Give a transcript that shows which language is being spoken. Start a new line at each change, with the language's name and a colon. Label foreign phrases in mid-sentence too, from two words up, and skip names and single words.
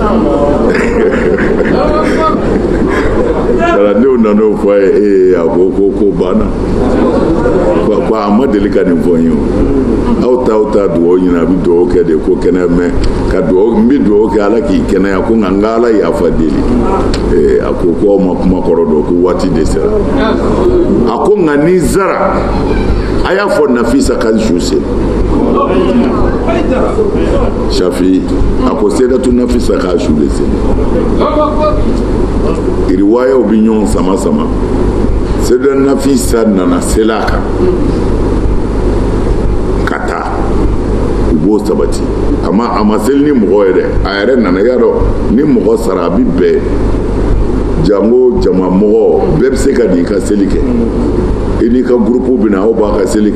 Bambara: kalandenw nan'o fɔ a ye a ko banna ko a ma deli ka nin fɔ n ye aw ta dugawu ɲini a bɛ dugawu kɛ de ko kɛnɛya mɛn ka dugawu n bɛ dugawu kɛ ala k'i kɛnɛya ko nka n ka ala yafa deli a ko aw ma kuma kɔrɔ dɔn ko waati de sera a ko nka ni zara a y'a fɔ Nafisa ka su seli Shafi a ko Sayyidatu Nafisa ka su de seli riwayaw bi ɲɔgɔn sama Sayyidatu Nafisa nana seli a kan ka taa u b'o sabati a ma seli ni mɔgɔ ye dɛ a yɛrɛ nana y'a dɔn ni mɔgɔ sara a bi bɛn jango jama mɔgɔ bɛɛ bɛ se ka n'i ka seli kɛ i n'i ka gurupu bɛ na aw b'a ka seli